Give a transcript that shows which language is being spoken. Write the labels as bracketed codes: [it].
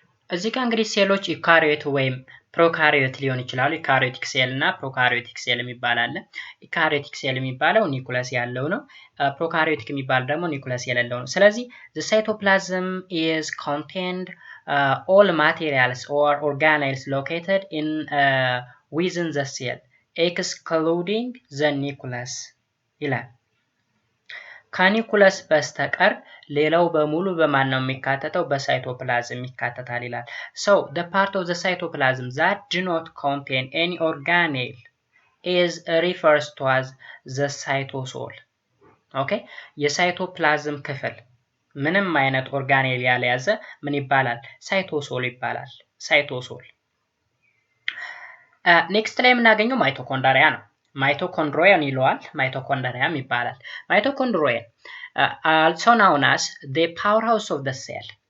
[am] እዚህ ጋር እንግዲህ ሴሎች ዩካሪዮት ወይም ፕሮካሪዮት ሊሆን ይችላሉ። ዩካሪዮቲክ ሴል እና ፕሮካሪዮቲክ ሴል የሚባል አለ። ዩካሪዮቲክ ሴል የሚባለው ኒኩለስ ያለው ነው። ፕሮካሪዮቲክ የሚባል ደግሞ ኒኩለስ የሌለው ነው። ስለዚህ [en] the cytoplasm is contained all materials or organelles located in within the cell excluding the nucleus [am] ይላል። ከኒኩለስ በስተቀር ሌላው በሙሉ በማን ነው የሚካተተው? በሳይቶፕላዝም ይካተታል ይላል። [en] so the part of the cytoplasm that do not contain any organelle is refers to as the cytosol. [am] ኦኬ የሳይቶፕላዝም ክፍል ምንም አይነት ኦርጋኔል ያልያዘ ምን ይባላል? ሳይቶሶል ይባላል። ሳይቶሶል። ኔክስት ላይ የምናገኘው ማይቶኮንድሪያ ነው። ማይቶኮንድሪያን ይለዋል፣ ማይቶኮንድሪያም ይባላል። ማይቶኮንድሪያን [en] also known as the powerhouse of the cell.